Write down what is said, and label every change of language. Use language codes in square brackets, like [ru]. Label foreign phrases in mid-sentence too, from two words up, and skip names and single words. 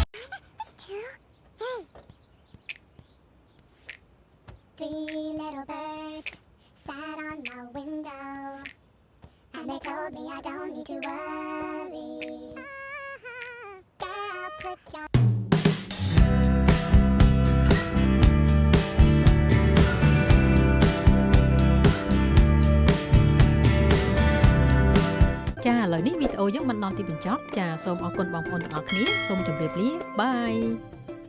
[en] 2, 3. 3 little birds sat on my window, and they told me I don't need to worry. Girl, put your [km] ចាឥឡូវនេះវីដេអូយើងបានដល់ទីបញ្ចប់ចាសូមអរគុណបងប្អូនទាំងអស់គ្នាសូមជម្រាបលាបាយ